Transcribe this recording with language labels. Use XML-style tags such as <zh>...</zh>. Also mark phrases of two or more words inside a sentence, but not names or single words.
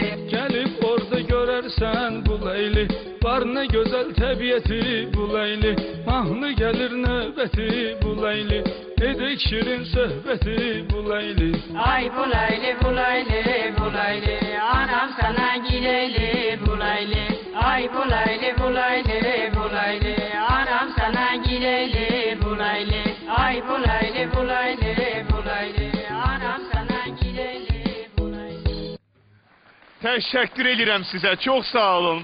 <az>Gəlib orada görərsən, bu leyli var nə gözəl təbiəti. Bu leyli mahnı gəlir növbəti. Bu Leyli, edek şirin söhbəti bu Leyli. Ay bu Leyli, bu Leyli, bu Leyli, anam sana gideyli bu Leyli. Ay bu Leyli, bu Leyli, bu Leyli, anam sana gideyli bu Leyli. Ay bu Leyli, bu Leyli, bu Leyli, anam sana gideyli bu Leyli.</az> <tr>Teşekkür ederim size. Çok sağ olun.</tr>